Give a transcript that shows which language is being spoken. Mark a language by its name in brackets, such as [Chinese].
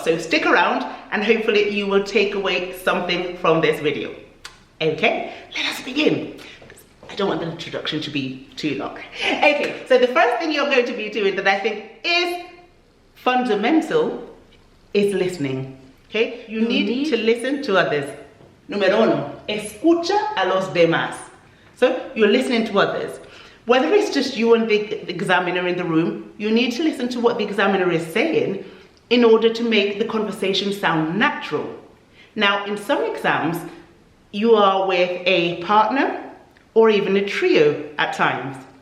[English] So stick around and hopefully you will take away something from this video. Okay, let us begin. I don't want the introduction to be too long. Okay, so the first thing you're going to be doing that I think is fundamental is listening. Okay, you need to listen to others. [Spanish] Número uno, escucha a los demás. [English] So you're listening to others. Whether it's just you and the examiner in the room, you need to listen to what the examiner is saying in order to make the conversation sound natural. Now, in some exams, you are with a partner or even a trio at times.